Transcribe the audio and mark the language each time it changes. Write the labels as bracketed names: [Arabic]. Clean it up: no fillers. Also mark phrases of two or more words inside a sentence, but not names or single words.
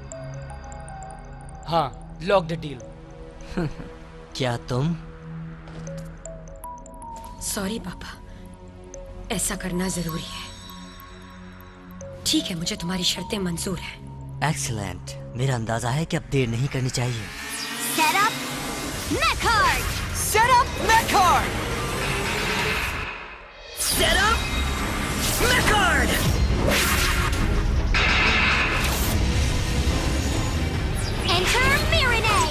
[English] हाँ, lock the deal. [Hindi] क्या तुम? सॉरी पापा, ऐसा करना जरूरी है। ठीक है, मुझे तुम्हारी शर्तें मंजूर हैं। एक्सीलेंट, मेरा अंदाजा है कि अब देर नहीं करनी चाहिए। [English] Set up Mechard! Set up Mechard! Set up Mechard! Enter Mirinay!